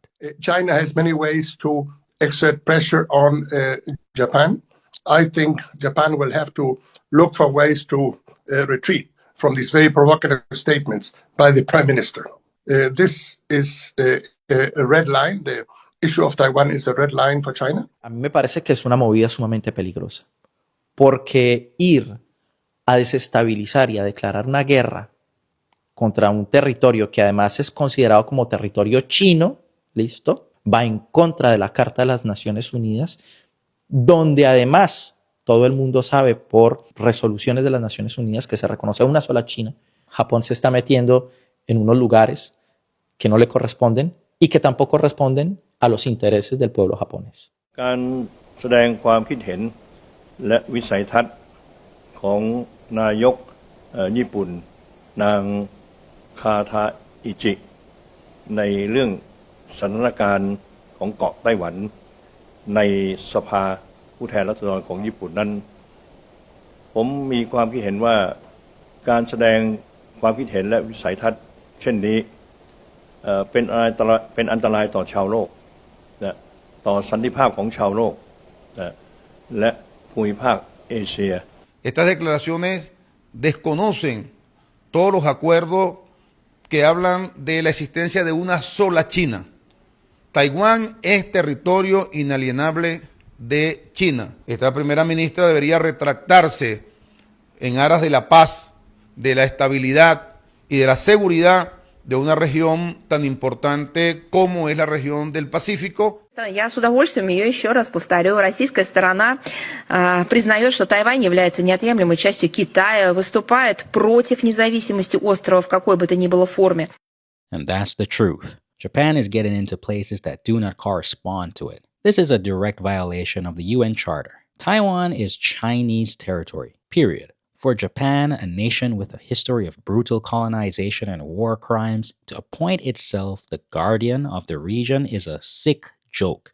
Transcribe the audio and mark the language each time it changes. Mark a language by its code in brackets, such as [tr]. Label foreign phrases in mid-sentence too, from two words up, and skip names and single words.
[en] China has many ways to exert pressure on Japan. I think Japan will have to look for ways to retreat from these very provocative statements by the Prime Minister. This is a red line. The issue of Taiwan is a red line for China. [es] A mí me parece que es una movida sumamente peligrosa, porque ir a desestabilizar y a declarar una guerra contra un territorio que además es considerado como territorio chino, ¿listo? Va en contra de la Carta de las Naciones Unidas, donde además todo el mundo sabe por resoluciones de las Naciones Unidas que se reconoce una sola China. Japón se está metiendo en unos lugares que no le corresponden y que tampoco responden a los intereses del pueblo japonés. [th] การแสดงความคิดเห็นและวิสัยทัศน์ของนายกญี่ปุ่นนางคา ทาอิจิในเรื่องสถานการณ์ของเกาะไต้หวันในสภาผู้แทนราษฎรของญี่ปุ่นนั้นผมมีความคิดเห็นว่าการแสดงความคิดเห็นและวิสัยทัศน์เช่นนี้เป็นอันตรายต่อชาวโลกต่อสันติภาพของชาวโลกและภูมิภาคเอเชีย [es] Estas declaraciones desconocen todos los acuerdos que hablan de la existencia de una sola China. Taiwán es territorio inalienable de China. Esta primera ministra debería retractarse en aras de la paz, de la estabilidad y de la seguridad de una región tan importante como es la región del Pacífico. [ru] Я с удовольствием ее еще раз повторю. Российская сторона признает, что Тайвань является неотъемлемой частью Китая, выступает против независимости острова в какой бы то ни было форме. [en] And that's the truth. Japan is getting into places that do not correspond to it. This is a direct violation of the UN Charter. Taiwan is Chinese territory, period. For Japan, a nation with a history of brutal colonization and war crimes, to appoint itself the guardian of the region is a sick joke.